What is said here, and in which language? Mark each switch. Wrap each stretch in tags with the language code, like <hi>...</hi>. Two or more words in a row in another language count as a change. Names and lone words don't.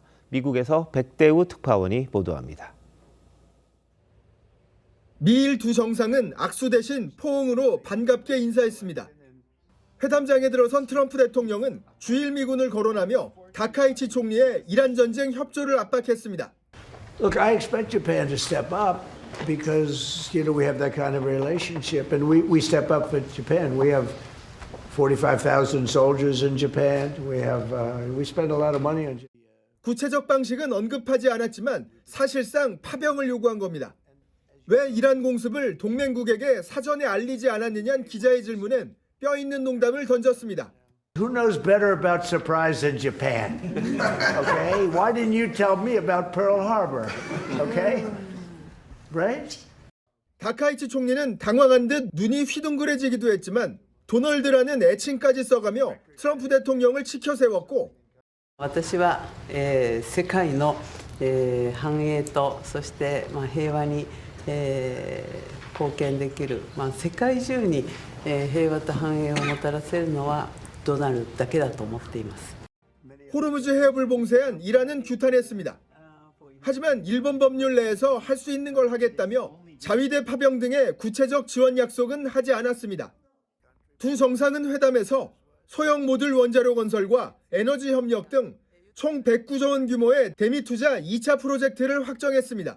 <ko>미국에서 백대우 특파원이 보도합니다. 미일 두 정상은 악수 대신 포옹으로 반갑게 인사했습니다. 회담장에 들어선 트럼프 대통령은 주일 미군을 거론하며 다카이치 총리의 이란 전쟁 협조를 압박했습니다.</ko> <en>Look, I expect Japan to step up because, we have that kind of relationship, and we step up for Japan. We have 45,000 soldiers in Japan. We spend a lot of money on Japan.</en> <ko>구체적 방식은 언급하지 않았지만 사실상 파병을 요구한 겁니다. 왜 이란 공습을 동맹국에게 사전에 알리지 않았느냐는 기자의 질문엔 뼈 있는 농담을 던졌습니다.</ko> <en>Who knows better about surprise than Japan? Okay? Why didn't you tell me about Pearl Harbor? Okay? Right?</en> <ko>다카이치 총리는 당황한 듯 눈이 휘둥그레지기도 했지만 도널드라는 애칭까지 써가며 트럼프 대통령을 치켜 세웠고</ko> <ja>私は世界の繁栄とそして平和に貢献できる世界中に平和と繁栄をもたらせるのはドナルドだけだと思っています.</ja> <ko>호르무즈 해협을 봉쇄한 이란은 규탄했습니다. 하지만 일본 법률 내에서 할 수 있는 걸 하겠다며 자위대 파병 등의 구체적 지원 약속은 하지 않았습니다. 두 정상은 회담에서 소형 모듈 원자로 건설과 에너지 협력 등 총 109조 원 규모의 대미 투자 2차 프로젝트를 확정했습니다.</ko>